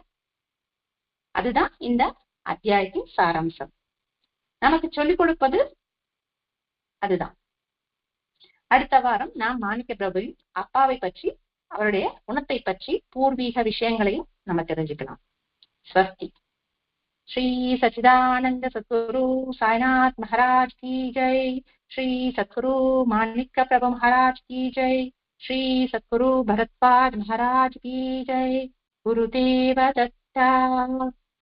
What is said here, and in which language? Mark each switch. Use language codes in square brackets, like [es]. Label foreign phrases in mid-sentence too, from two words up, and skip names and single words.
[ta] அதுதான் இந்த அத்தியாயத்தின் சாராம்சம். நமக்கு சொல்லிக் கொடுப்பது அதுதான். அடுத்த வாரம் நாம் மாணிக்க பிரபுவின் அப்பாவை பற்றி, அவருடைய குணத்தை பற்றி, பூர்வீக விஷயங்களையும் நம்ம தெரிஞ்சுக்கலாம். ஸ்வஸ்தி. [hi] श्री सच्चिदानंद सद्गुरु साईनाथ महाराज की जय। श्री सद्गुरु माणिक्य प्रभु महाराज की जय। श्री सद्गुरु भरद्वाज महाराज की जय। गुरुदेव दत्ता।